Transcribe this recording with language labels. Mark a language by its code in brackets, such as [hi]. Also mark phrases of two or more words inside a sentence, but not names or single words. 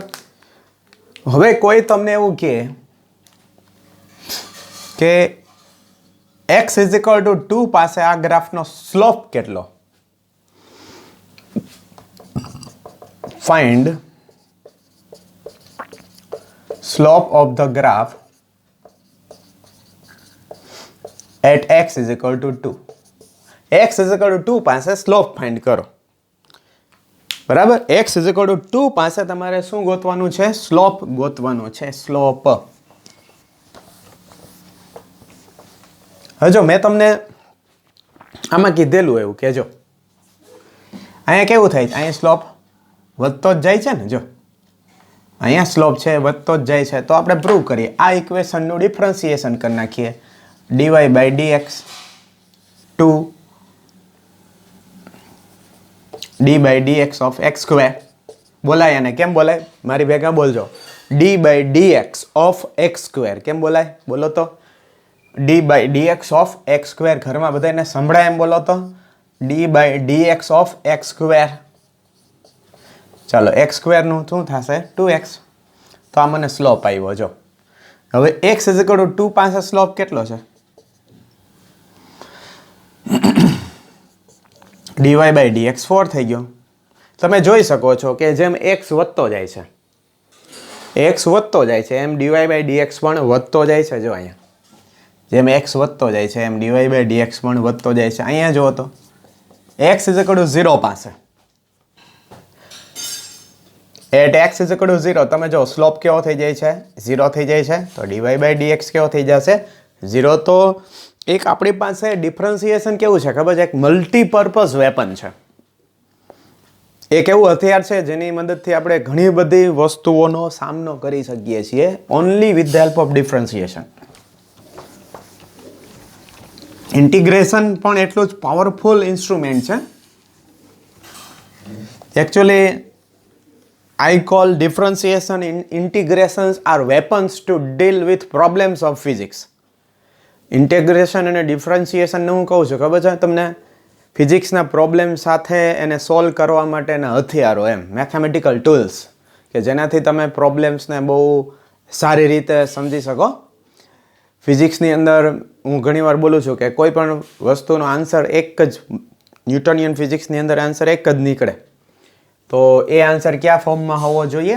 [gu] હવે કોઈ તમને એવું કહે કે [en] x is equal to 2 [gu] પાસે આ ગ્રાફનો સ્લોપ કેટલો? [en] find slope of the graph at x is equal to 2. x is equal to 2 [gu] પાસે [en] slope find [gu] કરો, બરાબર. [en] x is equal to 2 [gu] પાસે તમારે શું ગોતવાનું છે? સ્લોપ ગોતવાનો છે. સ્લોપ. હવે જો મેં તમને આમાં કીધેલું એવું કે જો અહીંયા કેવું થાય? અહીંયા સ્લોપ વધતો જ જાય છે ને. જો અહીંયા સ્લોપ છે વધતો જ જાય છે, તો આપણે પ્રૂવ કરીએ. આ ઇક્વેશનનું ડિફરન્સિએશન કરી નાખીએ. [en] dy by dx 2 d by dx of x square. [gu] બોલાય અને કેમ બોલાય? મારી ભેગા બોલજો. [en] d by dx of x square [gu] કેમ બોલાય? બોલો તો. [en] d by dx of x square [gu] ઘરમાં બધાને સંભળાય એમ બોલો તો. [en] d by dx of x square. [gu] ચાલો, [en] x square [gu] નું શું થશે? 2x. તો આ મને સ્લોપ આવ્યો. જો હવે [en] x is equal to 2 [gu] પાસે સ્લોપ કેટલો છે? [en] dy by dx 4 [gu] થઈ ગયો. તમે જોઈ શકો છો કે જેમ x વધતો જાય છે, x વધતો જાય છે, એમ [en] dy by dx [gu] પણ વધતો જાય છે. જો અહીંયા જેમ x વધતો જાય છે એમ [en] dy by dx [gu] પણ વધતો જાય છે. અહીંયા જુઓ તો [en] x is equal to 0 [gu] પાસે, [en] at x is equal to 0 [gu] તમે જો સ્લોપ કેવો થઈ જાય છે? 0 થઈ જાય છે. તો [en] dy by dx [gu] કેવો થઈ જશે? 0. તો એક આપણી પાસે ડિફરન્સિએશન કેવું છે ખબર છે? એક [en] multipurpose weapon [gu] છે. એક એવું હથિયાર છે જેની મદદથી આપણે ઘણી બધી વસ્તુઓનો સામનો કરી શકીએ છીએ, [en] only with the help of differentiation. [gu] ઇન્ટિગ્રેશન પણ એટલું જ [en] powerful instrument [gu] છે. [en] એકચ્યુઅલી I call differentiation and integrations are weapons to deal with problems of physics. [gu] ઇન્ટિગ્રેશન અને ડિફરન્સિએશનને હું કહું છું ખબર છે તમને? ફિઝિક્સના પ્રોબ્લેમ સાથે એને સોલ્વ કરવા માટેના હથિયારો, એમ [en] mathematical tools, [gu] કે જેનાથી તમે પ્રોબ્લેમ્સને બહુ સારી રીતે સમજી શકો. ફિઝિક્સની અંદર હું ઘણીવાર બોલું છું કે કોઈ પણ વસ્તુનો આન્સર એક જ, ન્યૂટનિયન ફિઝિક્સની અંદર આન્સર એક જ નીકળે, તો એ આન્સર કયા ફોર્મમાં હોવો જોઈએ?